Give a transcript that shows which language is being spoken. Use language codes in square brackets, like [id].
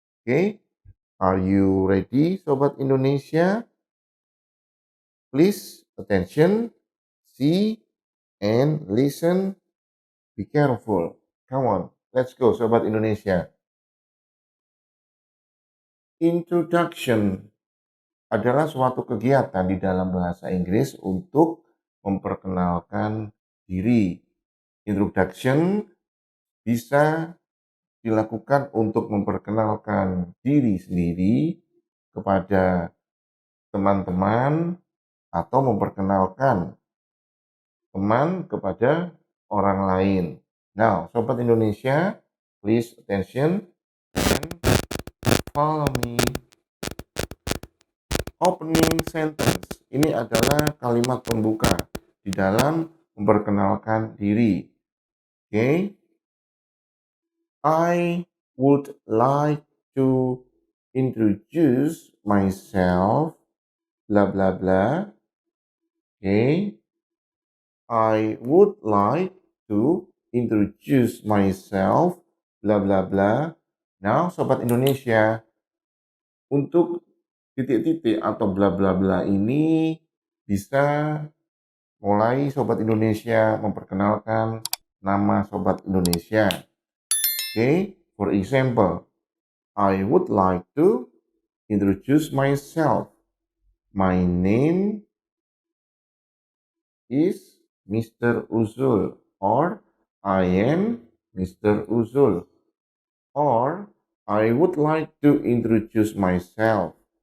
[en] Oke, are you ready Sobat Indonesia? Please attention, see and listen, be careful. Come on, let's go Sobat Indonesia. [id] Introduction adalah suatu kegiatan di dalam bahasa Inggris untuk memperkenalkan diri. Introduction bisa dilakukan untuk memperkenalkan diri sendiri kepada teman-teman atau memperkenalkan teman kepada orang lain. [en] Now, Sobat Indonesia, please attention and follow me. Opening sentence. [id] Ini adalah kalimat pembuka di dalam memperkenalkan diri. [en] Okay? I would like to introduce myself, blah blah blah. Okay? I would like to introduce myself, blah blah blah. [id] Now, Sobat Indonesia, untuk titik-titik atau bla bla bla ini bisa mulai Sobat Indonesia memperkenalkan nama Sobat Indonesia. [en] Okay, for example, I would like to introduce myself. My name is Mr. Uzul, or I am Mr. Uzul, or I would like to introduce myself.